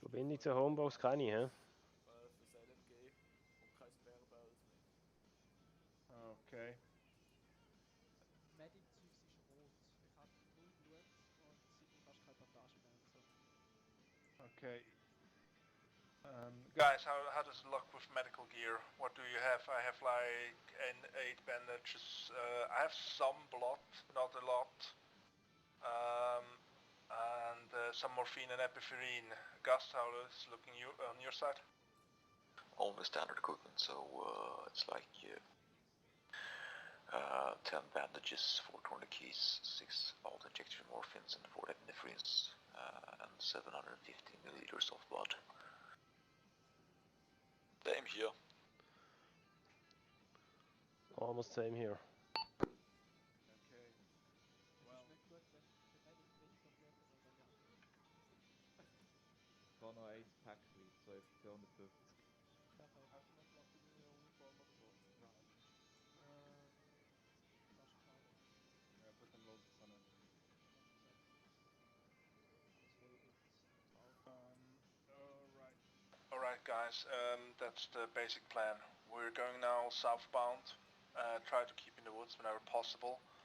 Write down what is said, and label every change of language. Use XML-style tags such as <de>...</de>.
<de>Verbindung zur Homebox kann ich, hä? Fürs LMG und kein Spare Barrels mit. Okay. Medic-Zeugs ist rot. Ich habe 0 Blut und seitdem fast keine Bandage mehr und so. Okay.</de> <en>Guys, how does it look with medical gear? What do you have? I have like 8 bandages. I have some blood, not a lot. And some morphine and epinephrine. Gus, how is it looking on your side? Only standard equipment, so it's like 10 bandages, 4 tourniquets, 6 auto-injection morphines, and 4 epinephrines, and 750 milliliters of blood. Same here. Almost same here. Okay. Well.</en> <de>Ist nicht gut, wenn der Medic weniger Blut hat als alle anderen. Ich habe noch 1 Päckchen, 250. Perfekt. Hast du noch Platte in deiner Uniform oder so?</de> <en>Right.</en> <de>Fast keine.</de> <en>Yeah, put them loads on it.</en> <de>Das will ich drauf.</de> <en>Alright. Alright guys, that's the basic plan. We're going now southbound, try to keep in the woods whenever possible.</en>